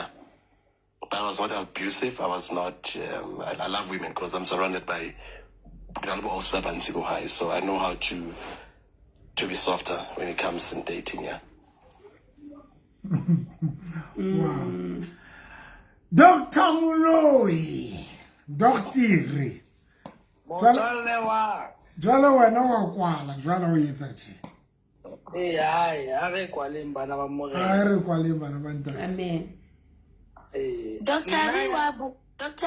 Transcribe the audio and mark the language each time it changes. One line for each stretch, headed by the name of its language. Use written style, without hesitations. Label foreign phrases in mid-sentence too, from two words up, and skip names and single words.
English: But I was not abusive. I was not. I love women because I'm surrounded by. So I know how to be softer when it comes in dating. Yeah. Wow. Dr. Moloi, Doctor.
Southern Sotho: Jwale wena wa kwala, jwale o etsa tje. A re kwaleng bana ba morena. A re kwaleng bana ba ntate. Amen. Dr.